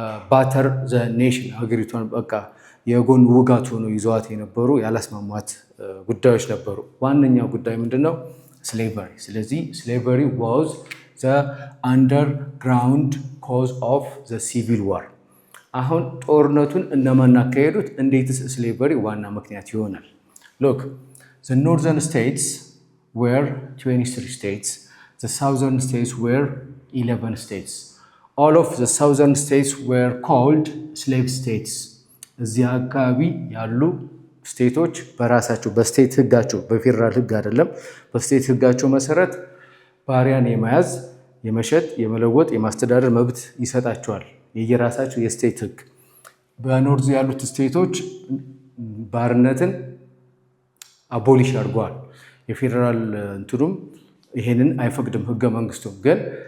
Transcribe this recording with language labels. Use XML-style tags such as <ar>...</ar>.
<en>ባተር ዘ ኔሽን፣</en> <am>ሀገሪቷን በቃ የጎን ውጋት ሆኖ ይዘዋት የነበሩ ያላስማሟት ጉዳዮች ነበሩ። ዋነኛው ጉዳይ ምንድነው?</am> <en>ስሌቨሪ። ስለዚህ ስሌቨሪ ዋዝ ዘ አንደርግራውንድ ኮዝ ኦፍ ዘ ሲቪል ዋር።</en> <am>አሁን ጦርነቱን እነማን አካሄዱት? እንዴትስ ስሌቨሪ ዋና ምክንያት ይሆናል?</am> <en>ሎክ ዘ ኖርዘርን ስቴትስ ዌር 23 states, the southern states were 11 states. All of the southern states were called slave states.</en> <am>እዚህ አካባቢ ያሉ ስቴቶች በራሳቸው በስቴት ህጋቸው፣ በፌደራል ህግ አይደለም፣ በስቴት ህጋቸው መሰረት ባሪያን የመያዝ የመሸጥ የመለወጥ የማስተዳደር መብት ይሰጣቸዋል፣ የየራሳቸው የስቴት ህግ። በኖርዝ ያሉት ስቴቶች ባርነትን አቦሊሽ አድርገዋል። የፌደራል እንትኑም ይሄንን አይፈቅድም ህገ መንግስቱም። ግን</am>